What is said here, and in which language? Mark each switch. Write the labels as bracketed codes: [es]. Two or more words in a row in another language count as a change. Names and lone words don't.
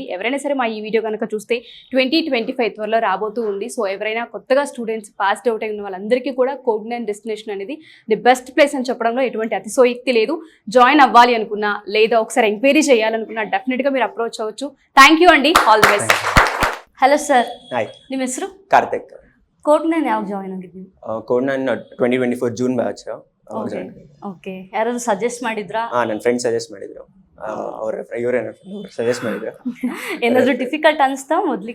[te] ఎవరైనా సరే మా ఈ వీడియో కనుక చూస్తే 2025 త్వరలో రాబోతూ ఉంది. సో ఎవరైనా కొత్తగా [en] students passed out [te] అయిన వాళ్ళందరికీ కూడా కోడ్9 డెస్టినేషన్ అనేది [en] the best place [te] అని చెప్పడంలో ఎటువంటి అతిశయోక్తి లేదు. జాయిన్ అవ్వాలి అనుకున్నా, లేదా ఒకసారి ఎంక్వైరీ చేయాలనుకున్నా డెఫినెట్ గా మీరు అప్రోచ్ అవ్వచ్చు. [en] thank you అండి, all the best. [kn] ಹಲೋ ಸರ್. ಹಾಯ್, ನಿಮ್ಮ ಹೆಸರು? ಕಾರ್ತಿಕ್. ಕೋಡ್9 ಯಾವಾಗ ಜಾಯಿನ್ ಆಗಿದ್ದೀವಿ? ಕೋಡ್9 2024 [en] June batch. [kn] ಓಕೆ, ಯಾರು ಸಜೆಸ್ಟ್ ಮಾಡಿದ್ರಾ? ನನ್ನ ಫ್ರೆಂಡ್ ಸಜೆಸ್ಟ್ ಮಾಡಿದ್ರು. ಇವರೇ ಸಜೆಸ್ಟ್ ಮಾಡಿದ್ರು. ಏನಾದ್ರು ಡಿಫಿಕಲ್ಟ್ ಅನಿಸ್ತಾ ಮೊದಲಿಗೆ?